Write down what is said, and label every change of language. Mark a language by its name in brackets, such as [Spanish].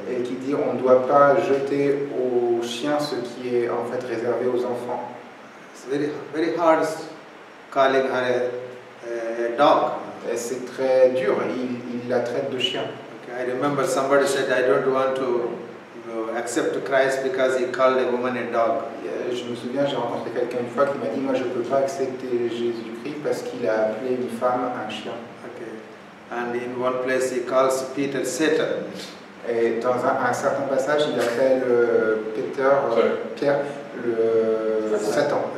[French] Et qui dit on ne doit pas jeter aux chiens ce qui est en fait réservé aux enfants. [English] It's very hard calling her a dog. [French] Et c'est très dur, il la traite de chien. [English] Okay. I remember somebody said I don't want to accept Christ because he called a woman a dog. [French] Je me souviens, j'ai rencontré quelqu'un une fois qui m'a dit moi je ne peux pas accepter Jésus-Christ parce qu'il a appelé une femme un chien. [English] Okay. And in one place he calls Peter Satan. [French] Et dans un certain passage, il appelle Pierre le Satan.